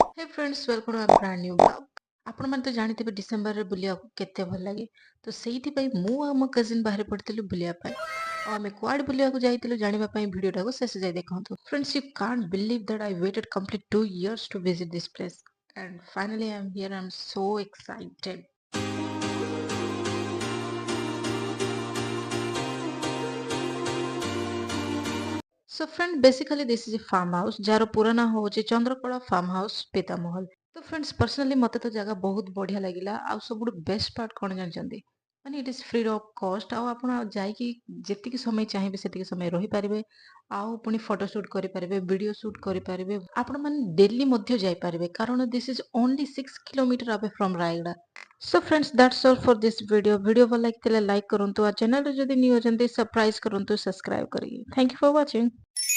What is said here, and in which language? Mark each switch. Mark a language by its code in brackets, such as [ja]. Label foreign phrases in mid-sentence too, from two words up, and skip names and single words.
[en] Hey friends welcome to a brand new blog. [or] आपण ମାନେ ତ ଜାଣିଥିବେ ଡିସେମ୍ବରରେ ବୁଲିବାକୁ କେତେ ଭଲ ଲାଗେ। ତ ସେଇଥିପାଇଁ ମୁଁ ଆଉ ମୋ କଜିନ୍ ବାହାରି ପଡ଼ିଥିଲୁ ବୁଲିବା ପାଇଁ। ଆଉ ଆମେ କୁଆଡ଼େ ବୁଲିବାକୁ ଯାଇଥିଲୁ ଜାଣିବା ପାଇଁ ଭିଡ଼ିଓଟାକୁ ଶେଷ ଯାଏ ଦେଖନ୍ତୁ। [en] Friends, you can't believe that I waited complete 2 years to visit this place. And finally I'm here. I'm so excited. So friend, basically this is a farm house [or] ଯାହାର ପୁରା ନାଁ ହଉଛି ଚନ୍ଦ୍ରକଳା ଫାର୍ମ ହାଉସ୍ ପିତାମହଲ। ତ [en] friends personally [or] ମତେ ତ ଜାଗା ବହୁତ ବଢିଆ ଲାଗିଲା। ଆଉ ସବୁଠୁ [en] best part [or] କଣ ଜାଣିଛନ୍ତି? [en] ମାନେ it is free of cost. [or] ଆଉ ଆପଣ ଯାଇକି ଯେତିକି ସମୟ ଚାହିଁବେ ସେତିକି ସମୟ ରହିପାରିବେ। ଆଉ ପୁଣି [en] photo shoot [or] କରିପାରିବେ, [en] video shoot [or] କରିପାରିବେ। ଆପଣ ମାନେ ଡେଲି ମଧ୍ୟ ଯାଇପାରିବେ କାରଣ [en] this is only 6 kilometre away from [or] ରାୟଗଡ଼ା। [en] So friends, that's all for this video. [or] ଭିଡିଓ ଭଲ ଲାଗିଥିଲେ ଲାଇକ୍ କରନ୍ତୁ। ଆଉ ଚ୍ୟାନେଲରେ ଯଦି ନ୍ୟୁ ଅଛନ୍ତି ସବସ୍କ୍ରାଇବ କରନ୍ତୁ ସବସ୍କ୍ରାଇବ କରିକି। [en] Thank you for watching.